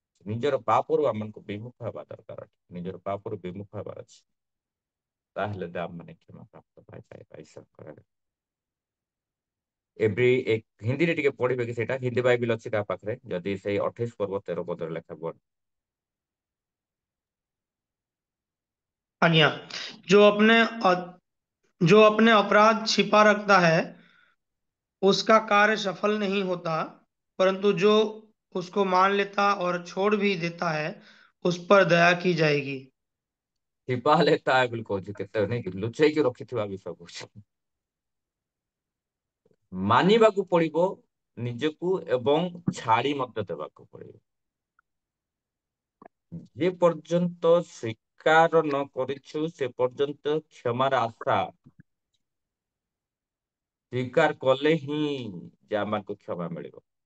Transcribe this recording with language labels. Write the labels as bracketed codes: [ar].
[or] ନିଜର ପାପରୁ ଆମକୁ ବିମୁଖ ହେବା ଦରକାର ଅଛି, ନିଜର ପାପରୁ ବିମୁଖ ହେବାର ଅଛି, ତାହେଲେ ଆମେ ମାନେ କ୍ଷମା ପ୍ରାପ୍ତ ପାଇପାରିବା ଈଶ୍ୱରଙ୍କର ଆଗରେ। ଏଭ୍ରି ଏକ ହିନ୍ଦୀରେ ଟିକେ ପଢିବେ କି ସେଇଟା, ହିନ୍ଦୀ ବାଇବେଲ ଅଛି କାହା ପାଖରେ, ଯଦି ସେଇ 28 ପର୍ବ 13 ପଦରେ ଲେଖା ପଢ। [hi] हाँ जी, हाँ। जो अपने जो अपने अपराध छिपा रखता है उसका कार्य सफल नहीं होता, परंतु जो उसको मान लेता और छोड़ भी देता है उस पर दया की जाएगी। [or] ଥିପା ଲେଖା ବୋଲି କହୁଛି, କେତେ ନାଇଁ କି ଲୁଚେଇକି ରଖିଥିବା ବିଷୟ କହୁଛି। ମାନିବାକୁ ପଡିବ ନିଜକୁ ଏବଂ ଛାଡି ମଧ୍ୟ ଦେବାକୁ ପଡିବ। ଯେ ପର୍ଯ୍ୟନ୍ତ ସ୍ୱୀକାର ନ କରିଛୁ ସେ ପର୍ଯ୍ୟନ୍ତ କ୍ଷମାର ଆଶା, ସ୍ୱୀକାର କଲେ ହିଁ ଯେ ଆମକୁ କ୍ଷମା ମିଳିବ।